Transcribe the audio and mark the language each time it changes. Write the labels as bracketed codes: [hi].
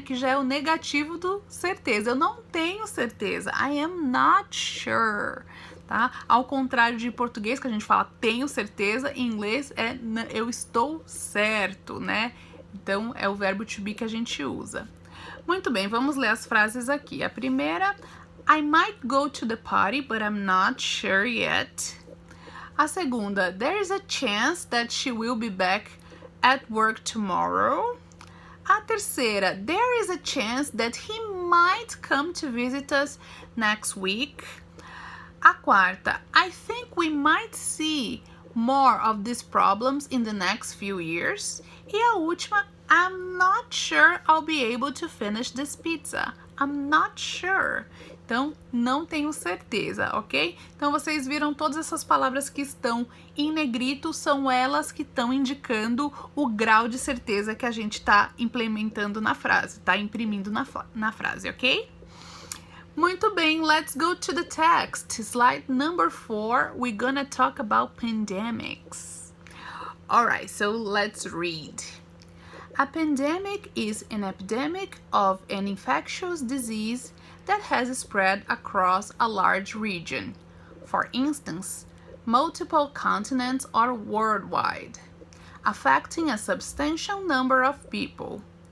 [pt] Que já é o negativo do certeza. Eu não tenho certeza. [en] I am not sure, [pt] tá? Ao contrário de português, que a gente fala tenho certeza, em inglês é eu estou certo, né? Então, é o verbo to be que a gente usa. Muito bem, vamos ler as frases aqui. A primeira, [en] I might go to the party, but I'm not sure yet. [pt] A segunda, [en] there is a chance that she will be back at work tomorrow. [pt] A terceira, [en] there is a chance that he might come to visit us next week. [pt] A quarta, [en] I think we might see more of these problems in the next few years. [pt] E a última, [en] I'm not sure I'll be able to finish this pizza. I'm not sure. [pt] Então, não tenho certeza, ok? Então, vocês viram todas essas palavras que estão em negrito, são elas que estão indicando o grau de certeza que a gente está implementando na frase, tá imprimindo na frase, ok? Muito bem, [en] let's go to the text. Slide number 4, we're gonna talk about pandemics. Alright, so let's read. A pandemic is an epidemic of an infectious disease that has spread across a large region, for instance, multiple continents or worldwide, affecting a substantial number of people.